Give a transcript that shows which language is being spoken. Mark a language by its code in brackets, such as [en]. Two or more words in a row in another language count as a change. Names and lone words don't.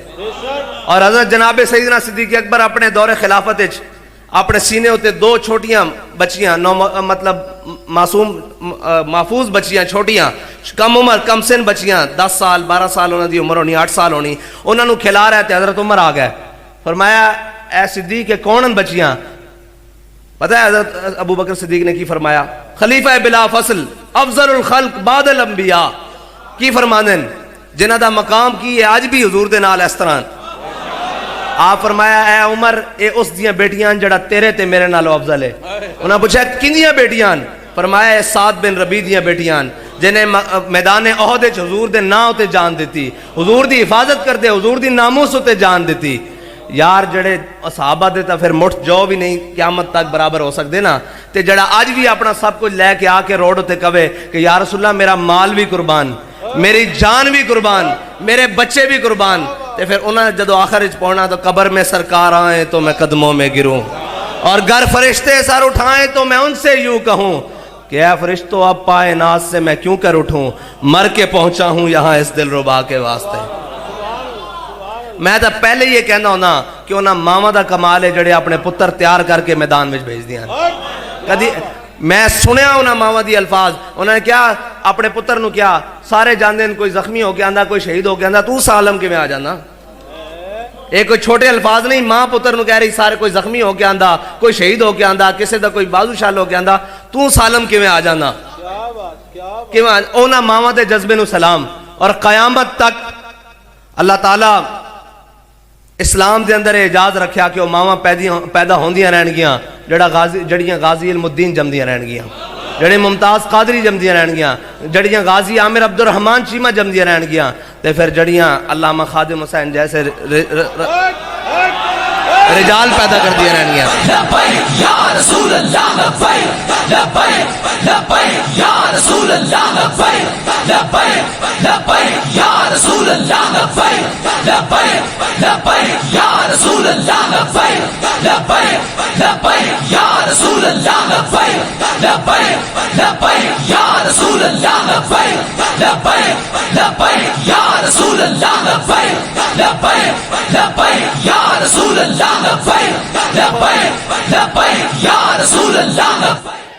[pa] اور حضرت جناب سیدنا صدیق اکبر اپنے دور خلافت وچ اپنے سینے ہوتے 2 چھوٹیاں بچیاں، مطلب معصوم محفوظ بچیاں، چھوٹیاں کم عمر کم سن بچیاں، 10 سال 12 سال انہوں دی عمر ہونی، 8 سال ہونی، انہوں نے کھلا رہے تھے۔ حضرت عمر آ گئے، فرمایا اے صدیق کون بچیاں؟ پتہ ہے حضرت ابو بکر صدیق نے کی فرمایا؟ خلیفہ بلا فصل [ar] افضل الخلق بعد الانبیاء [pa] کی فرمانن، جنہ دا مقام کی ہے آج بھی حضور دے نال اس طرح۔ آپ فرمایا اے عمر اے اس دیاں بیٹیاں جڑا تیرے تے میرے نالوں افضل ہے۔ انہاں پوچھا کنیاں بیٹیاں؟ فرمایا اے سعد بن ربیع دیاں بیٹیاں جنہیں میدان احد وچ حضور دے نام تے جان دیتی، حضور دی حفاظت کردے، حضور دی ناموس تے جان دیتی۔ یار جڑے صحابہ دے تا پھر مٹھ جو بھی نہیں قیامت تک برابر ہو سکتے نا، تے جڑا آج بھی اپنا سب کچھ لے کے آ کے روڈ تے کہے کہ [ar] یا رسول اللہ [pa] میرا مال بھی قربان، میری جان بھی قربان، میرے بچے بھی قربان، تے پھر انہاں جدو آخر وچ پہنچنا [ur] تو قبر میں سرکار آئیں تو میں قدموں میں گروں، اور گر فرشتے سر اٹھائیں تو میں ان سے یوں کہوں کہ اے فرشتوں اب پائے ناز سے میں کیوں کر اٹھوں، مر کے پہنچا ہوں یہاں اس دل ربا کے واسطے۔ [pa] میں تو پہلے یہ کہنا ہونا کہ انہاں ماما دا کمال ہے جڑے اپنے پتر تیار کر کے میدان میں بھیج دیاں۔ کدی میں سنیا انہاں ماما دی الفاظ، انہوں نے کیا اپنے پتر نو کیا سارے جاندے کوئی زخمی ہو کے آندا، کوئی شہید ہو کے آندا، تو سالم کے میں آ جانا؟ یہ کوئی چھوٹے الفاظ نہیں. ماں پتر نو کہہ رہی سارے کوئی زخمی ہو کے آندا, کوئی شہید ہو کے آندا, کسی دا کوئی بازو شال ہو کے آندا, تو سالم کیویں آ جانا؟ کیویں اونا ماواں دے جذبے نو سلام. اور قیامت تک اللہ تعالیٰ اسلام دے اندر اعجاز رکھیا کہ وہ ماواں پیدا ہوندیاں رہن گیاں جڑیاں غازی علم الدین جمدیاں رہن گیاں, جڑے ممتاز قادری جمدیاں رہن گیاں, جڑیاں غازی عامر عبد الرحمان چیمہ جمدیاں رہن گیاں, تے پھر جڑیاں علامہ خادم حسین جیسے رجال پیدا کر دیا رہن گیا. [ar] لبیک یا رسول اللہ لبیک, لبیک لبیک یا رسول اللہ لبیک, لبیک لبیک یا رسول اللہ لبیک, لبیک لبیک یا رسول اللہ لبیک, لبیک لبیک یا رسول اللہ لبیک, لبیک لبیک یا رسول اللہ لبیک, لبیک لبیک یا رسول اللہ لبیک, لبیک لبیک یا رسول اللہ لبیک, لبیک لبیک یا رسول اللہ لبیک.